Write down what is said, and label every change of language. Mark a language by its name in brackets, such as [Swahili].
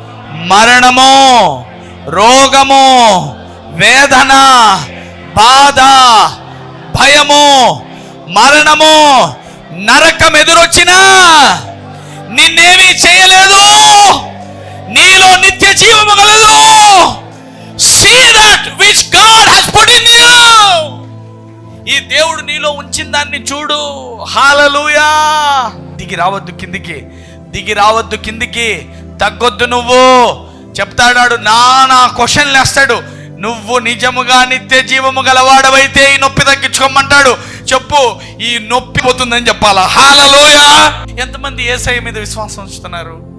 [Telugu] మరణము, రోగము, వేదన, బాధ, భయము, మరణము, నరకం ఎదురొచ్చినా నిన్నేమీ చేయలేదు. నీలో నిత్య జీవము గలదు. [English] See that which God has put in you. [Telugu] ఈ దేవుడు నీలో ఉంచిన దాన్ని చూడు. హల్లెలూయా. దిగి రావద్దు కిందికి, దిగి రావద్దు కిందికి, తగ్గొద్దు. నువ్వు చెప్తాడాడు, నా క్వశ్చన్లు వేస్తాడు. నువ్వు నిజముగా నిత్య జీవము గలవాడవైతే ఈ నొప్పి తగ్గించుకోమంటాడు. చెప్పు, ఈ నొప్పి పోతుందని చెప్పాలా? హల్లెలూయా. ఎంతమంది యేసయ్య మీద విశ్వాసం ఉంచుతున్నారు?